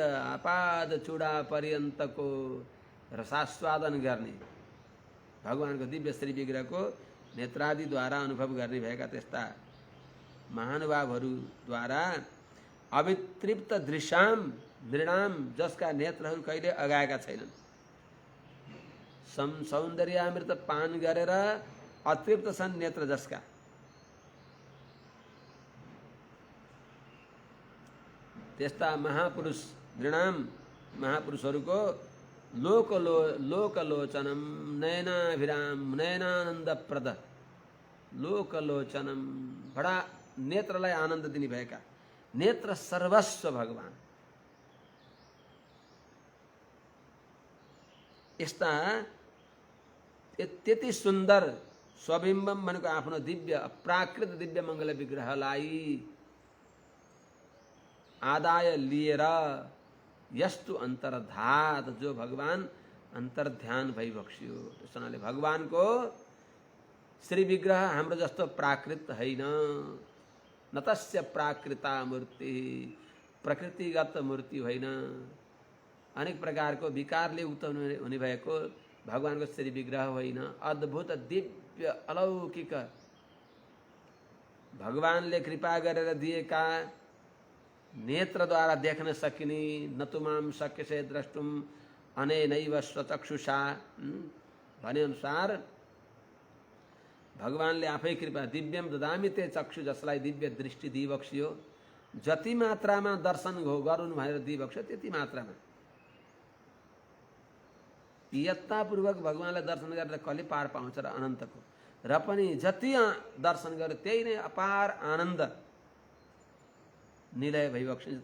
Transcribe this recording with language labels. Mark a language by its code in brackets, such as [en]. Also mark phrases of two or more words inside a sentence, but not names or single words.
[ne] आपाद चूडा पर्यन्तको रसास्वादन गर्ने, भगवानको दिव्य श्री विग्रहको नेत्रादिद्वारा अनुभव गर्ने भएका त्यस्ता महानुभावहरूद्वारा [sa] अवितृप्त दृश्याम नृणाम, [ne] जसका नेत्रहरू कहिले अगाएका छैनन्, सौन्दर्यामृत पान गरेर अतृप्त छन् नेत्र जसका। त्यस्ता महापुरुष नृणाम महापुरुषहरूको लोकलोचनम नयनाभिराम नयनानन्दप्रद, लोकलोचनम बडा नेत्रलाई आनन्द दिने भएका, नेत्र सर्वस्व भगवान। यस्ता त्यति सुन्दर स्वबिम्बम भनेको आफ्नो दिव्य अप्राकृत दिव्य मङ्गल विग्रहलाई आदाय लिएर [sa] यस्तु अन्तर्धात, [ne] जो भगवान अन्तर्ध्यान भइबक्स्यो। त्यसैले भगवानको श्री विग्रह हाम्रो जस्तो प्राकृत होइन, [sa] न तस्य प्राकृता मूर्ति, [ne] प्रकृतिगत मूर्ति होइन, अनेक प्रकारको विकारले युक्त हुने भएको भगवानको श्री विग्रह होइन। अद्भुत दिव्य अलौकिक भगवानले कृपा गरेर दिएका नेत्रद्वारा देख्न सकिने, [sa] नतुमाम शक्यसे द्रष्टुम अनेनैव स्वचक्षुषा [ne] भने अनुसार भगवानले आफै कृपा [sa] दिव्यम ददामि ते चक्षु, [ne] जसलाई दिव्य दृष्टि दिइबक्स्यो। जति मात्रामा दर्शन गरून् भनेर दिइबक्स्यो त्यति मात्रामा यत्तापूर्वक भगवानलाई दर्शन गरेर कसले पार पाउँछ र अनन्तको, र पनि जति दर्शन गर्यो त्यही नै अपार आनन्द निलय भइबक्सिन्छ।